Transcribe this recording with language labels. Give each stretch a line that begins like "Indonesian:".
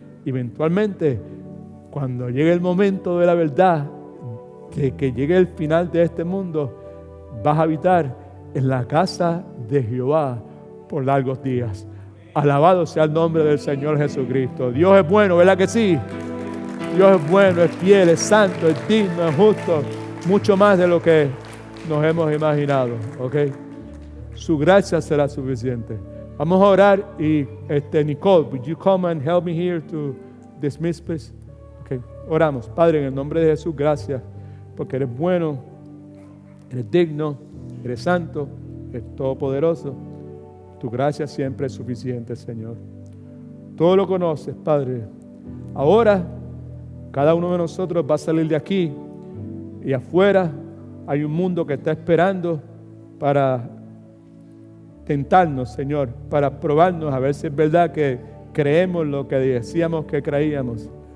Spanish: Eventualmente, cuando llegue el momento de la verdad, de que llegue el final de este mundo, vas a habitar en la casa de Jehová por largos días. Alabado sea el nombre del Señor Jesucristo. Dios es bueno, ¿verdad que sí? Dios es bueno, es fiel, es santo, es digno, es justo, mucho más de lo que nos hemos imaginado, ¿ok? Su gracia será suficiente. Vamos a orar y
English: Nicole, would you come and help me here to dismiss, please?
Spanish: Okay. Oramos. Padre, en el nombre de Jesús, gracias, porque eres bueno, eres digno, eres santo, eres todopoderoso. Tu gracia siempre es suficiente, Señor. Todo lo conoces, Padre. Ahora, cada uno de nosotros va a salir de aquí y afuera hay un mundo que está esperando para tentarnos, Señor, para probarnos a ver si es verdad que creemos lo que decíamos que creíamos.